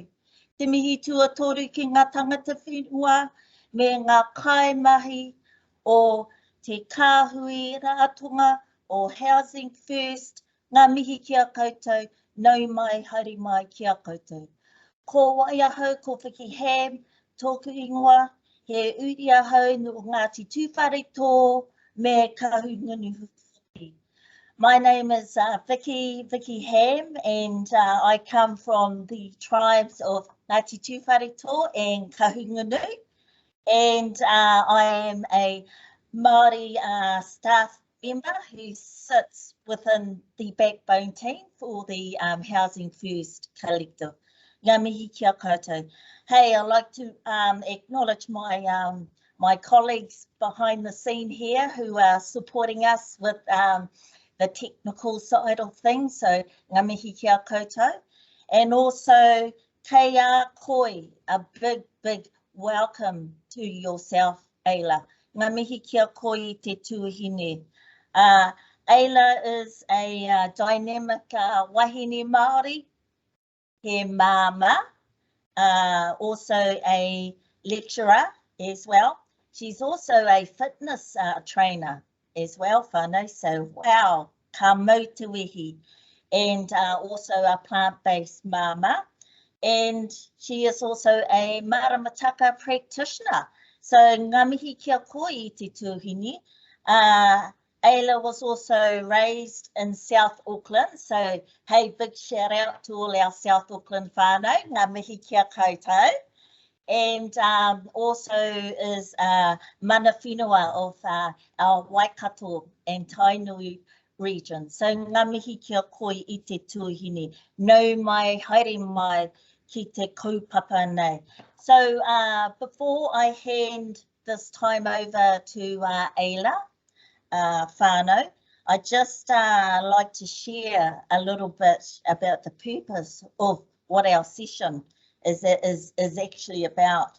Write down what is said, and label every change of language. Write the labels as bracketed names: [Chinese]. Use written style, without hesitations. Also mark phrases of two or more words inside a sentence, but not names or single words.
[Māori] Te mihi tuatoru ki ngā tangata whenua, me ngā kaimahi o te kāhui rātonga o Housing First, ngā mihi ki a koutou, nau mai, haere mai ki a koutou. Ko waiahau, ko whiki ham, tōku ingoa, he uri ahau no Ngāti Tūwhare tō, me kahungunu. [English] My name is Vicky Ham, and I come from the tribes of Ngāti Tūwhare tō and Kahungunu, and I am a Māori staff member who sits within the backbone team for the Housing First Collective. [Māori] Ngā mihi kia koutou. [English] Hey, I'd like to acknowledge my my colleagues behind the scene here who are supporting us with the technical side of things, so [Māori] ngā mihi kia koutou. [English] And also, [Māori] kei a koi, [English] a big welcome to yourself, Ayla. [Māori] Ngā mihi kia koi I te tuahine. [English] Ayla is a dynamic [Māori] wahine Māori, he māma, [English] also a lecturer as well. She's also a fitness trainer as well, [Māori] whānau, [English] so wow, [Māori] ka mau te wehi. [English] And also a plant-based mama, and she is also a Maramataka practitioner. So [Māori] ngā mihi kia koe I te tuahine. [English] Ayla was also raised in South Auckland, so hey, big shout out to all our South Auckland whānau, [Māori] ngā mihi kia koutou. [English] And also is [Māori] mana whenua [English] of our Waikato and Tainui region. [Māori] So ngā mihi kia koe I te tuahine. Nau mai, haere mai ki te kaupapa nei. [English] So before I hand this time over to Ayla, whānau, I just like to share a little bit about the purpose of what our session is actually about.